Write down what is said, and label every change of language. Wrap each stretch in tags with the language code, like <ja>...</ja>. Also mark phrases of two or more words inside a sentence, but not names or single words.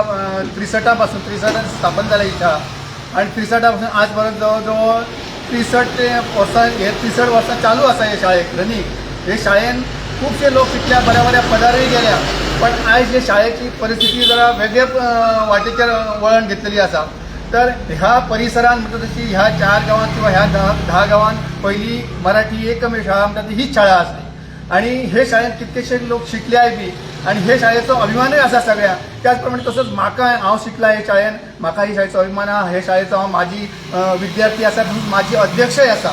<kok>63 स्थापन झाला ही शाळा आणि 63 आजपर्यंत जवळजवळ 63 वर्सां चालू असा हे शाळेत रनिंग. हे शाळेन खूपशे लोक शिकल्या, बऱ्या पदारही गेल्या. पण आज हे शाळेची परिस्थिती जरा वेगळ्या वाटेचेर वळण घेतलेली असा. तर ह्या परिसरात म्हणटा तशी ह्या 4 गावांत किंवा ह्या 10 गावांत पहिली मराठी एकमेव शाळा म्हणटा हीच शाळा आसली आणि हे शाळेत कितकेशे लोक शिकल्याय बी आणि हे शाळेचो अभिमानूय आसा सगळ्या. त्याचप्रमाणे तसंच म्हाका हांव शिकला हे शाळेन, म्हाका ही शाळेचो अभिमान आहा. हे शाळेचो हांव माझी विद्यार्थी आसा, माझी अध्यक्षय आसा.</kok>